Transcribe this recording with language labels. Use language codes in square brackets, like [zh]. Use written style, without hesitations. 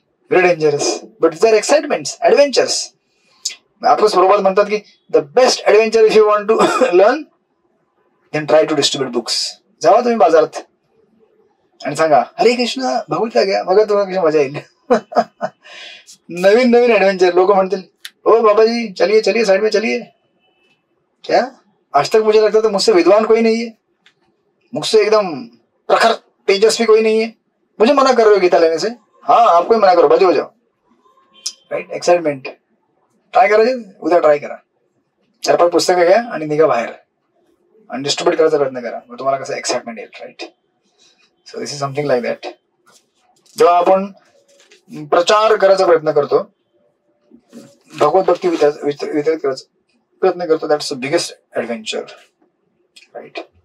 [en] Very dangerous, but there excitements, adventures. [mr] आपलं स्वरूपात म्हणतात की [en] The best adventure if you want to learn then try to distribute books. [mr] जावा तुम्ही बाजारात आणि सांगा हरे कृष्ण भगवद्गीता घ्या, बघा तुम्हाला कशी मजा येईल. नवीन नवीन ऍडव्हेंचर. [hi] लोक म्हणतील ओ बाबाजी चलिए चलिए साइड में चलिए. क्या आज तक मुझे लगता था मुझसे विद्वान कोई नहीं है, मुझसे एकदम प्रखर तेजस्वी कोई नहीं है, मुझे मना कर रहे हो गीता लेने से. हाँ आपको ही मना करो, बाजू हो जाओ. Right, excitement. [mr] ट्राय करायचे, उद्या ट्राय करा. 4-5 पुस्तकं घ्या आणि निघा बाहेर आणि डिस्ट्रीब्युट करायचा प्रयत्न करा. मग तुम्हाला कसं एक्साइटमेंट येईल. Right. [en] So this is something like that. [mr] जेव्हा आपण प्रचार करायचा प्रयत्न करतो, भगवत भक्ती वितरित करायचा प्रयत्न करतो, [en] That's the biggest adventure. [mr] Right.